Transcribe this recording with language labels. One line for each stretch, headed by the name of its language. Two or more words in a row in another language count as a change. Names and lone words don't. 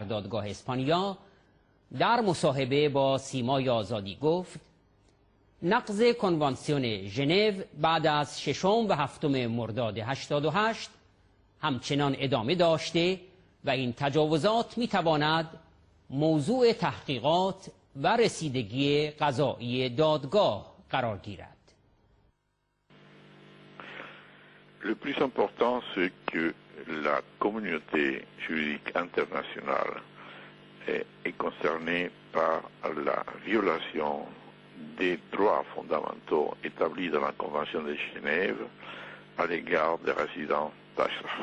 Persian: دادگاه اسپانیا، در مصاحبه با سیمای آزادی گفت نقض کنوانسیون ژنو بعد از 6 و 7 مرداد 88 همچنان ادامه داشته و این تجاوزات میتواند موضوع تحقیقات و رسیدگی قضایی دادگاه قرار گیرد.
French: Le plus important, c'est que la communauté juridique internationale est concernée par la violation des droits fondamentaux établis dans la Convention de Genève à l'égard des résidents d'Ashraf.